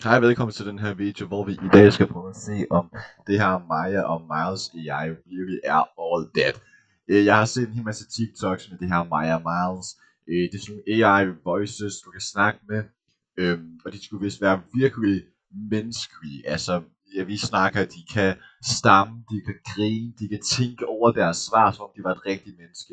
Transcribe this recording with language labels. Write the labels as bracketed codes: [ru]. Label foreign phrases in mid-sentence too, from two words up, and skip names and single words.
[da] Hej, velkommen til den her video, hvor vi i dag skal prøve at se, om det her Maya og Miles AI virkelig er [en] all that. [da] Jeg har set en hel masse TikToks med det her Maya og Miles. Det er sådan nogle [en] AI voices, [da] du kan snakke med, og de skulle vist være virkelig menneskelige. Altså, ja, vi snakker, de kan stamme, de kan grine, de kan tænke over deres svar, som om de var et rigtigt menneske.